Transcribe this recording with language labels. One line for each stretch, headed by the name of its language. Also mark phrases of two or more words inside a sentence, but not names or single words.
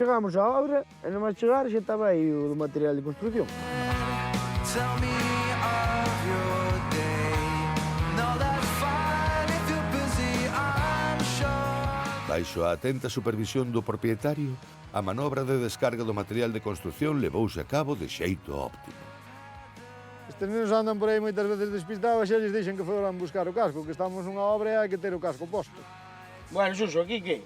Galician: Chegamos á obra e non máis chegar xa estaba aí o material de construcción.
English: Tell me of your day. No, that's fine if you're busy, I'm sure.
Galician: Baixo a atenta supervisión do propietario, a manobra de descarga do material de construción levouse a cabo de xeito óptimo. Estes nenos andan por aí moitas veces despistados e xa lles dixen que foran buscar o casco, que estamos nunha obra e hai que ter o casco posto. Bueno, Xuxo, aquí que?